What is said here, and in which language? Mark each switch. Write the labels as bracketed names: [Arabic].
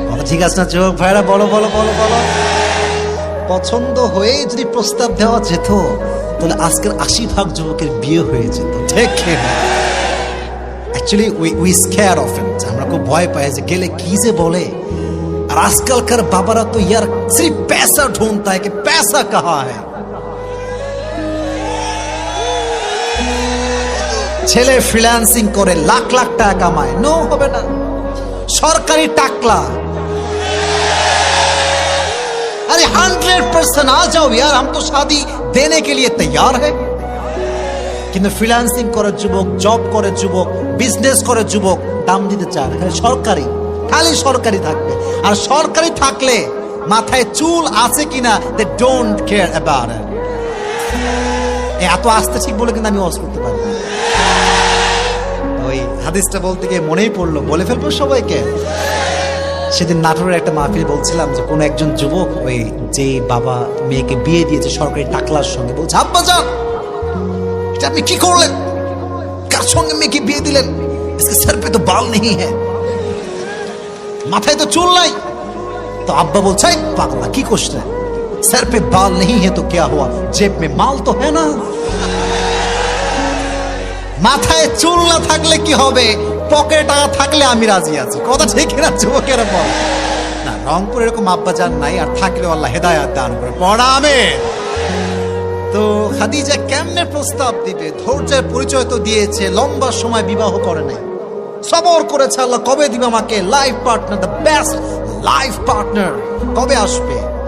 [Bangla] ঠিক আছে না যুবক ভাইরা? বলো বলো বলো বলো। পছন্দ হয়ে যদি প্রস্তাব দেওয়া যেত তাহলে আজকের 80% যুবকের বিয়ে হয়ে যেত। ঠিক না? [English] Actually we scared of it, [Bangla] আমরা খুব ভয় পাই যে গেলে কি যে বলে। আর আজকালকার বাবারা তো [Hindi] ইয়ার সির্ফ पैसा ढूंढता है कि पैसा कहाँ है। [Bangla] ছেলে ফ্রিল্যান্সিং করে লাখ লাখ টাকা কামায়, নো হবে না। সরকারি টাকলা, [Hindi] अरे 100% आ जाओ यार, हम तो शादी देने के लिए तैयार है। [Bangla] কিন্তু ফ্রিল্যান্সিং করে যুবক, জব করে যুবক, বিজনেস করে যুবক, দাম দিতে চায় না। সরকারি, খালি সরকারি থাকবে। আর সরকারি থাকলে মাথায় চুল আছে কিনা [English] They don't care about it. [Bangla] এত আস্তে ঠিক বলে কিন্তু আমি ওয়াজ করতে পারবো না। ওই হাদিসটা বলতে গিয়ে মনেই পড়লো, বলে ফেলবো সবাইকে। সেদিন নাটোরের একটা মাহফিল বলছিলাম যে কোন একজন যুবক ওই যে বাবা মেয়েকে বিয়ে দিয়েছে সরকারি টাকলার সঙ্গে, বলছে আব্বা যান এটা আপনি কি করলেন, কার সঙ্গে মেয়েকে বিয়ে দিলেন, [Hindi] इसके सर पे तो बाल नहीं है, [Bangla] মাথায় তো চুল নাই। তো আব্বা বলছে পাগলা কি করছে, [Hindi] सर पे बाल नहीं है तो क्या हुआ, जेब में माल तो है ना। [Bangla] মাথায় চুল না থাকলে কি হবে, পকেটে টাকা থাকলে আমি রাজি আছি। কথা ঠিক না যুবকেরা? বল না, রংপুর এরকম আব্বা জান নাই, আর থাকলেও আল্লাহ হেদায়েত দান করে। পড়া আমিন। তো খাদিজা কেমনে প্রস্তাব দিবে? ধৈর্যের পরিচয় তো দিয়েছে, লম্বা সময় বিবাহ করে নাই, সবর করেছে আল্লাহ কবে দিবে আমাকে life partner, the best life partner কবে আসবে।